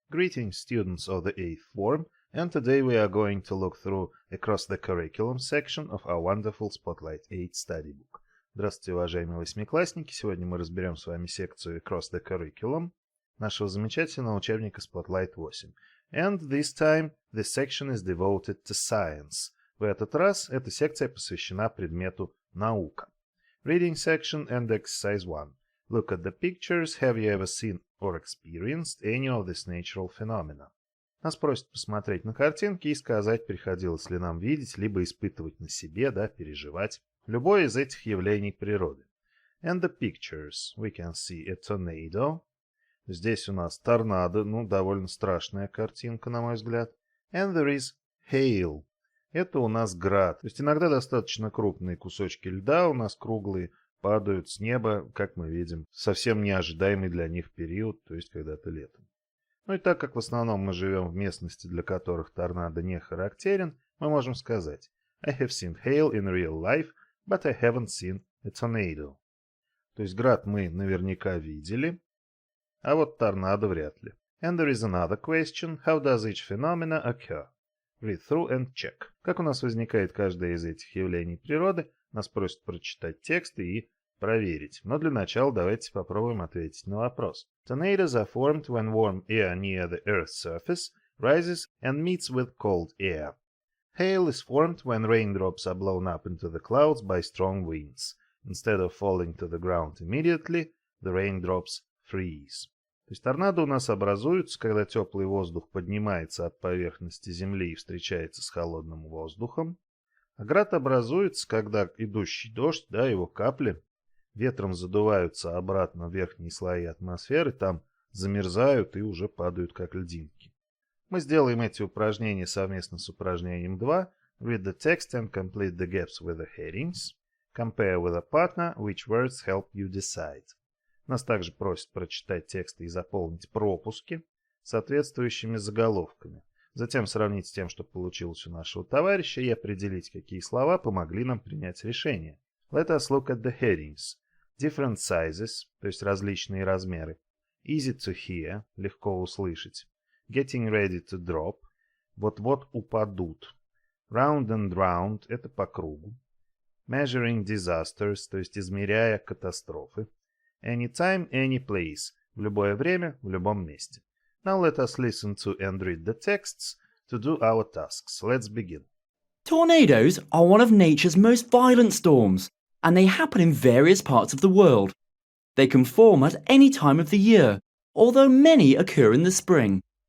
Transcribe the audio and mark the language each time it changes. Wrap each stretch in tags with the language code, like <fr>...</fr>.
<en>Greetings, students of the 8th form, and today we are going to look through across the curriculum section of our wonderful Spotlight 8 study book.</en> <ru>Здравствуйте, уважаемые восьмиклассники! Сегодня мы разберем с вами секцию Across the Curriculum нашего замечательного учебника Spotlight 8.</ru> <en>And this time this section is devoted to science.</en> <ru>В этот раз эта секция посвящена предмету наука.</ru> <en>Reading section and exercise 1. Look at the pictures. Have you ever seen or experienced any of these natural phenomena?</en> <ru>Нас просят посмотреть на картинки и сказать, приходилось ли нам видеть, либо испытывать на себе, переживать любое из этих явлений природы.</ru> <en>And the pictures. We can see a tornado.</en> <ru>Здесь у нас торнадо, довольно страшная картинка, на мой взгляд.</ru> <en>And there is hail.</en> <ru>Это у нас град. То есть иногда достаточно крупные кусочки льда у нас круглые падают с неба, как мы видим, в совсем неожидаемый для них период, то есть когда-то летом. И так как в основном мы живем в местности, для которых торнадо не характерен, мы можем сказать</ru> <en>I have seen hail in real life, but I haven't seen a tornado.</en> <ru>То есть град мы наверняка видели, а вот торнадо вряд ли.</ru> <en>And there is another question. How does each phenomena occur? Read through and check.</en> <ru>Как у нас возникает каждое из этих явлений природы, нас просят прочитать тексты и проверить. Но для начала давайте попробуем ответить на вопрос.</ru> <en>Tornadoes are formed when warm air near the Earth's surface rises and meets with cold air. Hail is formed when raindrops are blown up into the clouds by strong winds. Instead of falling to the ground immediately, the raindrops freeze.</en> <ru>То есть торнадо у нас образуются, когда теплый воздух поднимается от поверхности Земли и встречается с холодным воздухом. А град образуется, когда идущий дождь, его капли, ветром задуваются обратно в верхние слои атмосферы, там замерзают и уже падают как льдинки. Мы сделаем эти упражнения совместно с упражнением 2.</ru> <en>Read the text and complete the gaps with the headings. Compare with a partner which words help you decide.</en> <ru>Нас также просят прочитать тексты и заполнить пропуски соответствующими заголовками. Затем сравнить с тем, что получилось у нашего товарища, и определить, какие слова помогли нам принять решение.</ru> <en>Let us look at the headings. Different sizes,</en> <ru>то есть различные размеры.</ru> <en>Easy to hear,</en> <ru>легко услышать.</ru> <en>Getting ready to drop,</en> <ru>вот-вот упадут.</ru> <en>Round and round,</en> <ru>это по кругу.</ru> <en>Measuring disasters,</en> <ru>то есть измеряя катастрофы.</ru> <en>Anytime, any place,</en> <ru>в любое время, в любом месте.</ru> <en>Now let us listen to and read the texts to do our tasks. Let's begin. Tornadoes are one of nature's most violent storms, and they happen in various parts of the world. They can form at any time of the year, although many occur in the spring.</en>